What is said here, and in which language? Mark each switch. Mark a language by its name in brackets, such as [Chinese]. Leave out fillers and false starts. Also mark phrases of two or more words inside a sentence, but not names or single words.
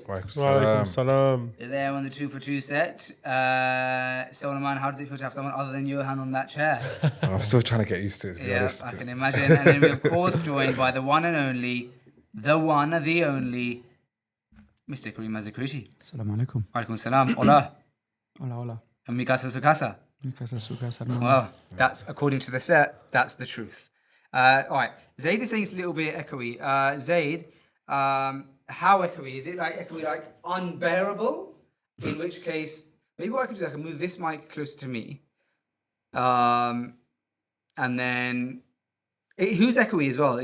[Arabic] وعليكم السلام. [English] They're there on the 2 for 2 set. Sulaiman, how does it feel to have someone other than Johan on that chair? I'm still trying to get used to it, to be honest. I can imagine. And then we're of course joined by the one and only, the only, Mr. Kareem Mazakrushi. [Arabic] السلام عليكم. عليكم السلام. [Spanish] Hola. Hola. En mi casa su casa. Mi casa, su casa, hermano. [English] Well, that's according to the set. That's the truth. All right. Zaid is saying it's a little bit echoey. Zaid, how echoey? Is it like echoey, like unbearable? In which case, maybe what I could do is I can move this mic closer to me. And then, who's echoey as well?